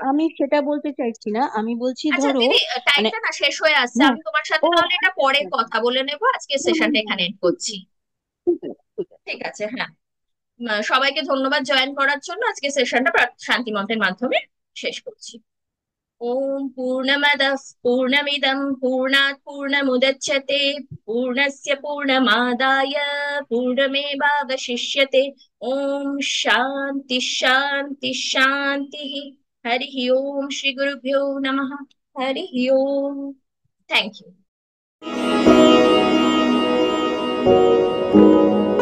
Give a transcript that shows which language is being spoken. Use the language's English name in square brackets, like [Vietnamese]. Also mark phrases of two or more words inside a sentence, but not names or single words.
[Bangla] আমি সেটা বলতে চাইছি না, আমি বলছি আচ্ছা ধরো, দিদি, মানে, টাইমটা না শেষ হয়ে আসছে, হ্যাঁ। আমি তোমার সাথে ও তাহলে এটা আচ্ছা পরে আচ্ছা আচ্ছা। কথা বলে নেবো, আজকে হুম, হুম, সেশনটা হুম, এখানে এন্ড ঠিক করছি। আছে, ঠিক আছে, ঠিক আছে। ঠিক আছে, হ্যাঁ। সবাইকে ধন্যবাদ জয়েন করার জন্য, আজকে সেশনটা শান্তি মন্ত্রের মাধ্যমে শেষ করছি। [Sanskrit] ॐ पूर्णमदः पूर्णमिदं पूर्णात् पूर्णमुदच्यते पूर्णस्य पूर्णमादाय पूर्णमेवावशिष्यते। ॐ शान्ति शान्ति शान्तिः। हरिः ओम श्री गुरुभ्यो नमः। हरिः ओम। [English] thank you.